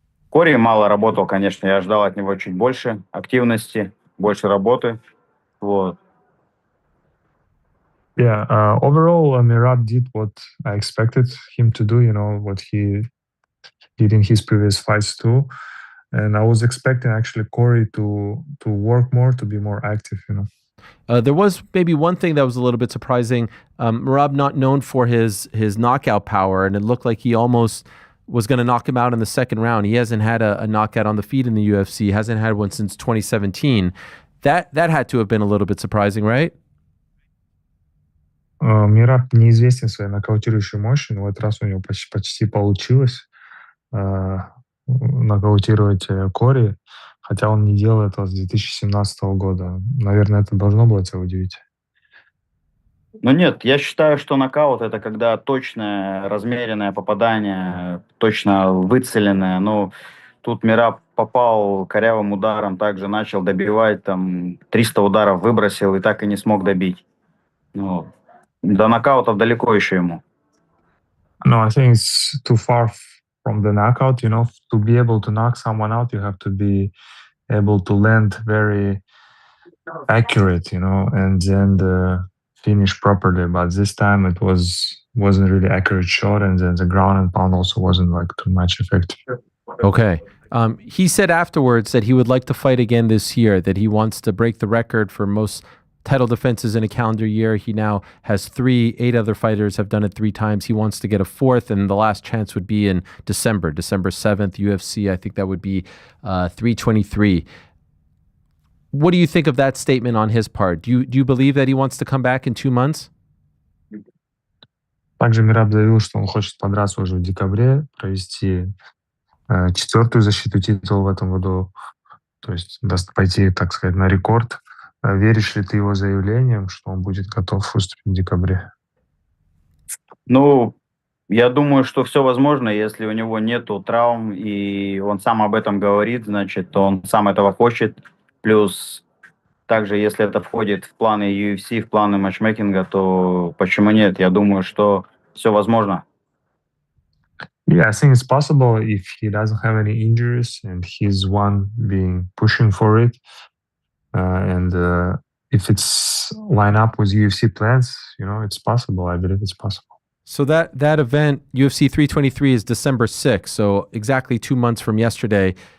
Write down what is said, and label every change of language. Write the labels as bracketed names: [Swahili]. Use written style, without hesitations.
[Russian] Кори мало работал, конечно, я ждал от него чуть больше активности, больше работы. Вот. [English] Yeah, overall, Mirab did what I expected him to do, what he did in his previous fights too. And I was expecting actually Corey to work more, to be more active, There was maybe one thing that was a little bit surprising. Merab not known for his knockout power, and it looked like he almost was going to knock him out in the second round. He hasn't had a knockout on the feet in the UFC, hasn't had one since 2017. That had to have been a little bit surprising, right? [Russian] Мираб неизвестен своей нокаутирующей мощью, но в этот раз у него почти получилось нокаутировать Кори, хотя он не делал этого с 2017 года. Наверное, это должно было тебя удивить. Ну нет, я считаю, что нокаут — это когда точное, размеренное попадание, точно выцеленное. Ну, тут Мираб попал корявым ударом, также начал добивать, там, 300 ударов выбросил и так и не смог добить. Ну, до нокаутов далеко еще ему. [English] No, I think it's too far from the knockout. To be able to knock someone out, you have to be able to land very accurate, and then finish properly. But this time it wasn't really accurate shot, and then the ground and pound also wasn't like too much effective. Okay. He said afterwards that he would like to fight again this year, that he wants to break the record for most title defenses in a calendar year. He now has 3. 8 other fighters have done it 3 times. He wants to get a 4th, and the last chance would be in December 7th, UFC. I think that would be 323. What do you think of that statement on his part? Do you believe that he wants to come back in 2 months? [Russian] Также Мираб заявил, что он хочет подраться уже в декабре, провести 4-ю защиту титула в этом году, то есть пойти, так сказать, на рекорд. Веришь ли ты его заявлениям, что он будет готов выступить в декабре? Ну, я думаю, что все возможно, если у него нету травм, и он сам об этом говорит, значит, он сам этого хочет. Плюс, также, если это входит в планы UFC, в планы матчмейкинга, то почему нет? Я думаю, что все возможно. [English] Yeah, I think it's possible if he doesn't have any injuries and he's one being pushing for it. And if it's line up with UFC plans, it's possible. I believe it's possible. So that event, UFC 323, is December 6th, so exactly 2 months from yesterday.